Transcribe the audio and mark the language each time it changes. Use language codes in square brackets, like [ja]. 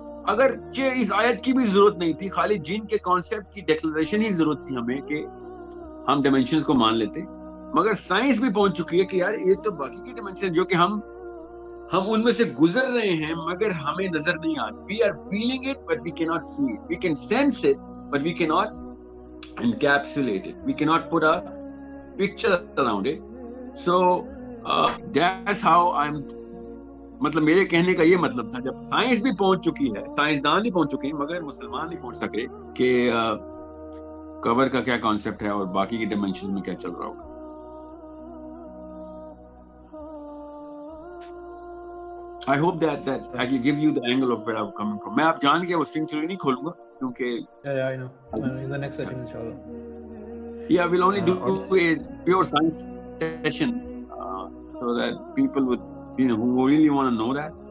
[hi] अगर इस आयत की भी जरूरत नहीं थी, खाली जिन के कॉन्सेप्ट की डिक्लेरेशन ही जरूरत थी हमें कि हम डायमेंशंस को मान लेते. मगर साइंस भी पहुंच चुकी है कि यार ये तो बाकी की डायमेंशन जो कि हम उनमें से गुजर रहे हैं मगर हमें नजर नहीं आती. [en] We are feeling it but we can not see it. We can sense it but we can not encapsulate it. We cannot put a picture around it. So that's how I'm, [hi] मतलब मेरे कहने का ये मतलब था, जब science भी पहुंच चुकी है, साइंसदान भी पहुंच चुके हैं मगर मुसलमान नहीं पहुंच सके कि कबर का क्या कॉन्सेप्ट है और बाकी के डायमेंशन में क्या चल रहा होगा. [en] I hope that I can give you the angle of where I'm coming from. [hi] मैं आप जान के वो स्ट्रिंग थ्योरी नहीं खोलूंगा क्योंकि [en] yeah I know in the next session inshallah. Yeah, we'll only do a pure science session so that people would, you know, who really want to know that.